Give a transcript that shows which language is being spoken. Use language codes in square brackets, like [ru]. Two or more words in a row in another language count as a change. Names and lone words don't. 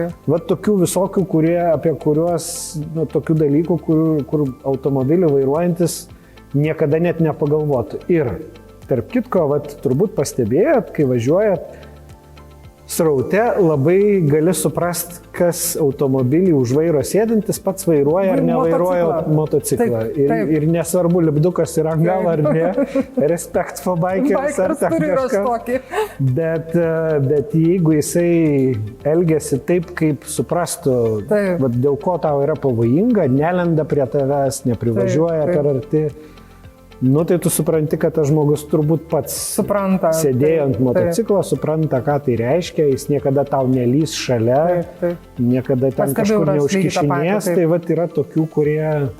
[lt] Vat tokių visokių, apie kuriuos, tokių dalykų, kur automobilį vairuojantis niekada net nepagalvotų. Ir tarp kitko, vat turbūt pastebėjot, kai važiuojat sraute, labai gali suprast, kas automobilį už vairo sėdintis pats vairuoja ar nevairuoja motociklą. Ir nesvarbu, lipdukas yra gal ar ne, [en] respect for bikers [lt] ar kažkas. Bet jeigu jisai elgiasi taip, kaip suprastų, dėl ko tau yra pavojinga, nelenda prie tavęs, neprivažiuoja per arti, tai tu supranti, kad tas žmogus turbūt pats sėdėjo ant motociklo, supranta, ką tai reiškia, jis niekada tau nelys šalia, niekada ten kažkur neužkišinės, tai vat yra tokių, kurie...